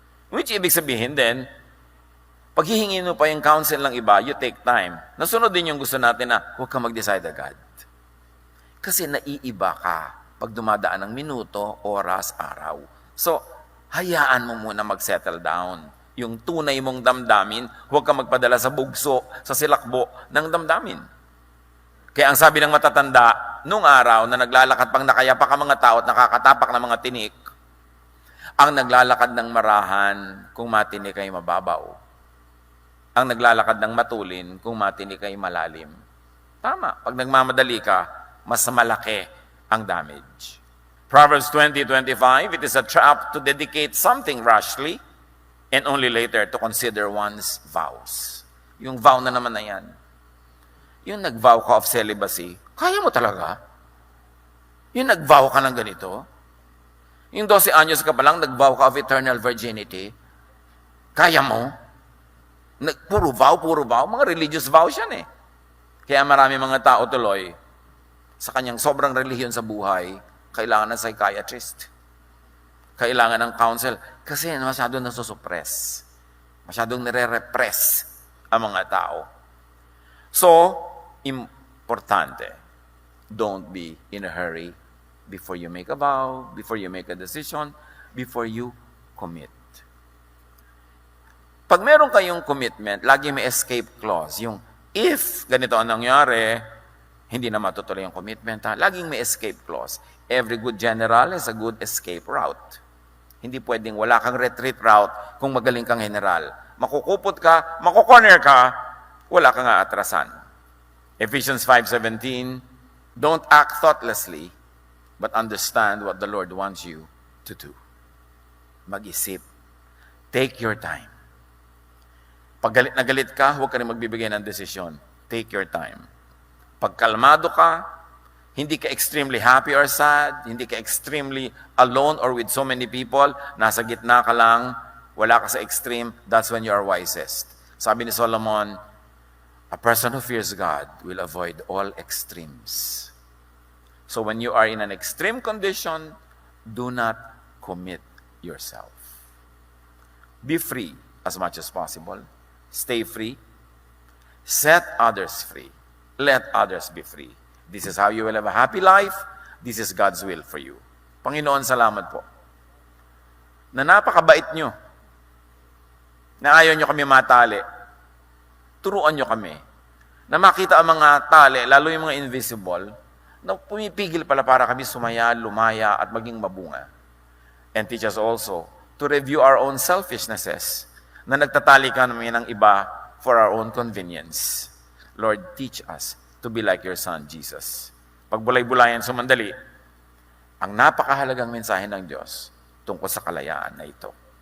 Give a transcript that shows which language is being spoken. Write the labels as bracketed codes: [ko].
[tl] Which ibig sabihin din, pag hihingin mo pa yung counsel ng iba, [en] you take time. [tl] Nasunod din yung gusto natin na huwag kang mag-decide agad. Kasi naiiba ka pag dumadaan ng minuto, oras, araw. So, hayaan mo muna mag-settle down. Yung tunay mong damdamin, huwag kang magpadala sa bugso, sa silakbo ng damdamin. Kaya ang sabi ng matatanda, nung araw na naglalakad pang nakayapa ka mga tao at nakakatapak ng mga tinik, ang naglalakad ng marahan, kung matinik ay mababaw. Ang naglalakad ng matulin, kung matinik ay malalim. Tama. Pag nagmamadali ka, mas malaki ang damage. [en] Proverbs 20:25, it is a trap to dedicate something rashly and only later to consider one's vows. [tl] Yung vow na naman na yan. Yung nag-vow ka of celibacy, kaya mo talaga? Yung nag-vow ka ng ganito? Yung 12 anyos ka pa lang, nag-vow ka of eternal virginity, kaya mo? Puro vow. Mga religious vows yan eh. Kaya marami mga tao tuloy, sa kanyang sobrang relihiyon sa buhay, kailangan ng psychiatrist. Kailangan ng counsel. Kasi masyadong nasusuppress. Masyadong nire-repress ang mga tao. [en] So, importante, don't be in a hurry before you make a vow, before you make a decision, before you commit. [tl] Pag meron kayong commitment, lagi may escape clause. Yung if ganito ang nangyari, hindi na matutuloy yung commitment. Laging may escape clause. [en] Every good general has a good escape route. [tl] Hindi pwedeng wala kang retreat route kung magaling kang general. Makukupot ka, makukorner ka, wala kang aatrasan. [en] Ephesians 5:17, don't act thoughtlessly, but understand what the Lord wants you to do. [tl] Mag-isip. [en] Take your time. [tl] Pag galit na galit ka, huwag ka rin magbibigay ng desisyon. Take your time. Pag kalmado ka, hindi ka extremely happy or sad, hindi ka extremely alone or with so many people, nasa gitna ka lang, wala ka sa extreme, [en] that's when you are wisest. [tl] Sabi ni Solomon, [en] a person who fears God will avoid all extremes. So when you are in an extreme condition, do not commit yourself. Be free as much as possible. Stay free. Set others free. Let others be free. This is how you will have a happy life. This is God's will for you. [tl] Panginoon, salamat po na napakabait nyo, na ayaw nyo kami matali. Turuan nyo kami na makita ang mga tali, lalo yung mga invisible, na pumipigil pala para kami sumaya, lumaya, at maging mabunga. [en] And teach us also to review our own selfishnesses, [tl] na nagtatali ka namin ng iba [en] for our own convenience. Lord, teach us to be like your Son, Jesus. [tl] Pagbulay-bulayan sumandali, ang napakahalagang mensahe ng Diyos tungkol sa kalayaan na ito.